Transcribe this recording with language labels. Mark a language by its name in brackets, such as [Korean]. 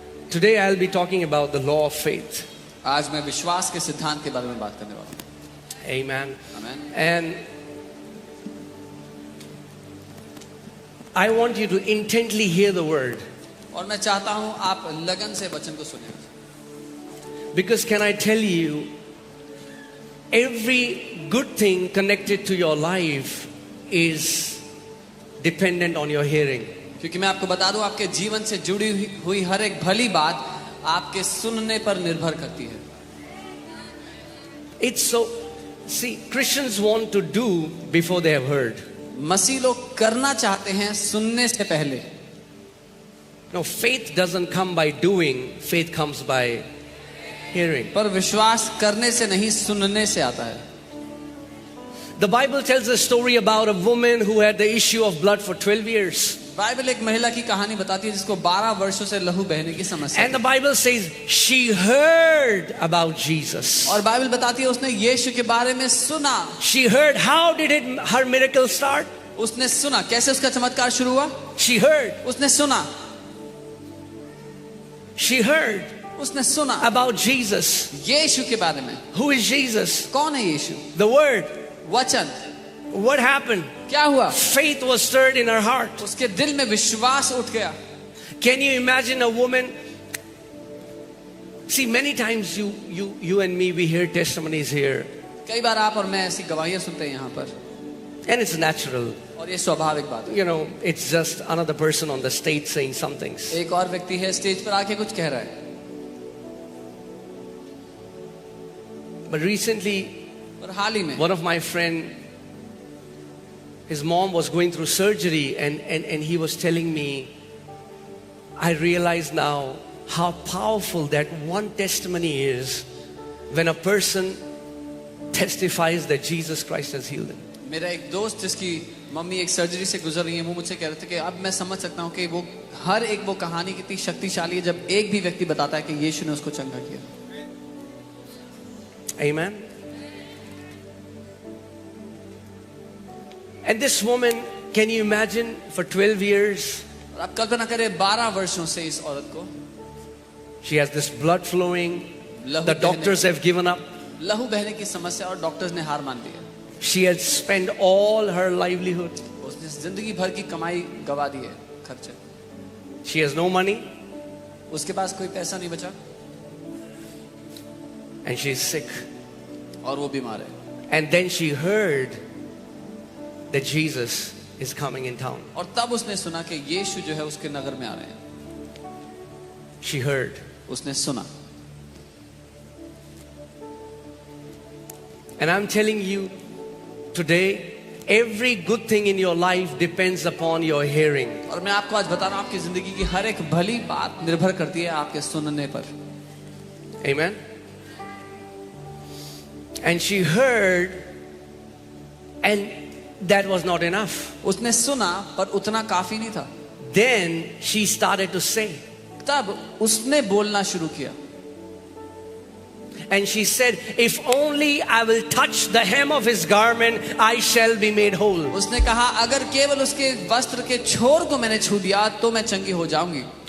[English] Today I'll be talking about the law of faith. [Hindi] आज मैं विश्वास के सिद्धांत के बारे में बात करने वाला हूँ। [English] Amen. [Hindi] आमीन। [English] And I want you to intently hear the word. [Hindi] और मैं चाहता हूँ आप लगन से वचन को सुनें। [English] Because can I tell you, every good thing connected to your life is dependent on your hearing. [Hindi] क्योंकि मैं आपको बता दूं, आपके जीवन से जुड़ी हुई हर एक भली बात आपके सुनने पर निर्भर करती है। [English] It's so, see, Christians want to do before they have heard. [Hindi] मसीह लोग करना चाहते हैं सुनने से पहले। [English] No, faith doesn't come by doing, faith comes by hearing. [Hindi] पर विश्वास करने से नहीं, सुनने से आता है। [English] The Bible tells a story about a woman who had the issue of blood for 12 years. [Hindi] Bible एक महिला की कहानी बताती है जिसको 12 वर्षों से लहू बहने की समस्या [English] And the Bible says she heard about Jesus. [Hindi] और बाइबल बताती है उसने यीशु के बारे में सुना। [English] She heard. How did her miracle start? [Hindi] उसने सुना। कैसे उसका चमत्कार शुरू हुआ? [English] She heard. [Hindi] उसने सुना। [English] She heard [Hindi] उसने सुना [English] about Jesus. [Hindi] यीशु के बारे में। [English] Who is Jesus? [Hindi] कौन है यीशु? [English] The Word. [Hindi] वचन। [English] What happened? [Hindi] क्या हुआ? [English] Faith was stirred in her heart. [Hindi] उसके दिल में विश्वास उठ गया। [English] Can you imagine a woman? See, many times you and me, we hear testimonies here. [Hindi] कई बार आप और मैं ऐसी गवाहियां सुनते हैं यहाँ पर। [English] And it's natural. [Hindi] और ये स्वाभाविक बात है। [English] You know, it's just another person on the stage saying some things. [Hindi] एक और व्यक्ति है स्टेज पर आके कुछ कह रहा है। [English] But recently, [Hindi] और हाल ही में [English] one of my friend, his mom was going through surgery and he was telling me, I realize now how powerful that one testimony is when a person testifies that Jesus Christ has healed him. [Hindi] मेरा एक दोस्त जिसकी mummy एक surgery से गुजर रही है, वो मुझसे कह रहे थे कि अब मैं समझ सकता हूँ कि वो हर एक वो कहानी कितनी शक्तिशाली है जब एक भी व्यक्ति बताता है कि यीशु ने उसको चंगा किया। [English] Amen. And this woman, can you imagine, for 12 years, [Hindi] और आप कल्पना करें 12 वर्षों से इस औरत को [English] she has this blood flowing, [Hindi] लहू [English] the doctors have given up. [Hindi] लहू बहने की समस्या और डॉक्टर्स ने हार मान दी है। [English] She has spent all her livelihood. [Hindi] उसने जिंदगी भर की कमाई गवा दी है, खर्चे। [English] She has no money [Hindi] उसके पास कोई पैसा नहीं बचा [English] and she is sick. [Hindi] और वो बीमार है। [English] And then she heard that Jesus is coming in town. [Hindi] और तब उसने सुना कि यीशु जो है उसके नगर में आ रहे हैं। [English] She heard. [Hindi] उसने सुना। [English] And I'm telling you today, every good thing in your life depends upon your hearing. [Hindi] और मैं आपको आज बता रहा हूँ आपकी जिंदगी की हर एक भली बात निर्भर करती है आपके सुनने पर। [English] Amen. And she heard, and that was not enough. [Hindi] उसने सुना पर उतना काफी नहीं था। [English] Then she started to say, [Hindi] तब उसने बोलना शुरू किया। [English] and she said, if only I will touch the hem of his garment, I shall be made whole. [Hindi] उसने कहा अगर केवल उसके वस्त्र के छोर को मैंने छू दिया तो मैं चंगी हो जाऊंगी।